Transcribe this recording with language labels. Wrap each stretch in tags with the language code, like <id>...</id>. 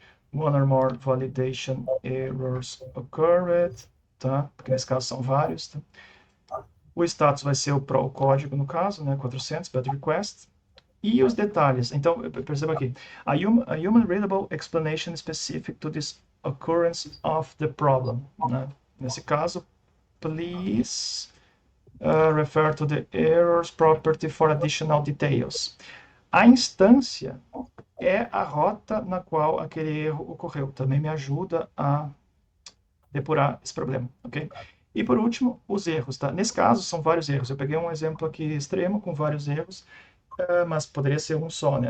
<en>One or more validation errors occurred,</en> <pt>tá? Porque nesse caso são vários, tá? O status vai ser o código, no caso, né? 400, bad request. E os detalhes. Então, perceba aqui.</pt> <en>A human readable explanation specific to this occurrence of the problem. Né?</en> <pt>Nesse caso,</pt> <en>please refer to the errors property for additional details.</en> <pt>A instância é a rota na qual aquele erro ocorreu. Também me ajuda a depurar esse problema, ok? E por último, os erros, tá? Nesse caso, são vários erros. Eu peguei um exemplo aqui extremo com vários erros, mas poderia ser um só, né?</pt>